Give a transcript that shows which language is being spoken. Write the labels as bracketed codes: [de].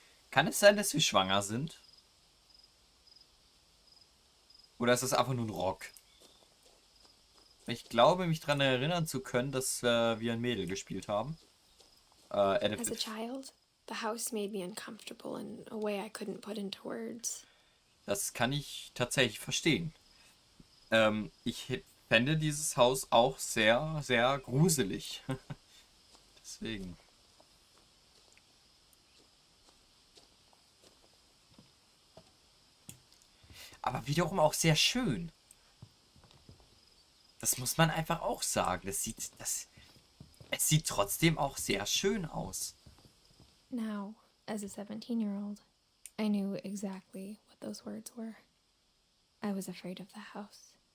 [de] Kann es sein, dass wir schwanger sind? Oder ist das einfach nur ein Rock? Ich glaube, mich daran erinnern zu können, dass wir ein Mädel gespielt haben. [en] As a child, the house made me uncomfortable in a way I couldn't put into words. [de] Das kann ich tatsächlich verstehen. Ich fände dieses Haus auch sehr, sehr gruselig. Deswegen. Aber wiederum auch sehr schön. Das muss man einfach auch sagen. Es sieht trotzdem auch sehr schön aus. [en] Now, as a 17-year-old, I knew exactly what those words were. I was afraid of the house.